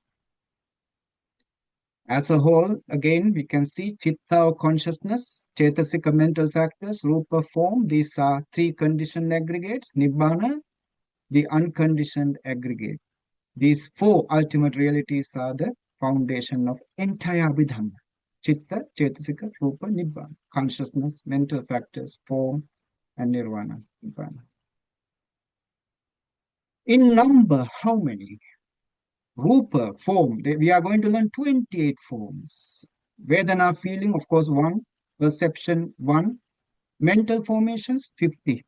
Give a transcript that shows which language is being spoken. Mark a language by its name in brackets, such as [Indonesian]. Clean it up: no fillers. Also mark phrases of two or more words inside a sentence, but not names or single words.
[English] As a whole, again, we can see chitta or consciousness, chetasika mental factors, rupa form. These are three conditioned aggregates. Nibbana, the unconditioned aggregate. These four ultimate realities are the foundation of entire Abhidhamma. [Pali] Chitta, chetasika, rupa, nibbana. [English] Consciousness, mental factors, form, and nirvana. Nibbana. In number, how many? Rupa, form. We are going to learn 28 forms. Vedana, feeling, of course, 1. Perception, 1. Mental formations, 50.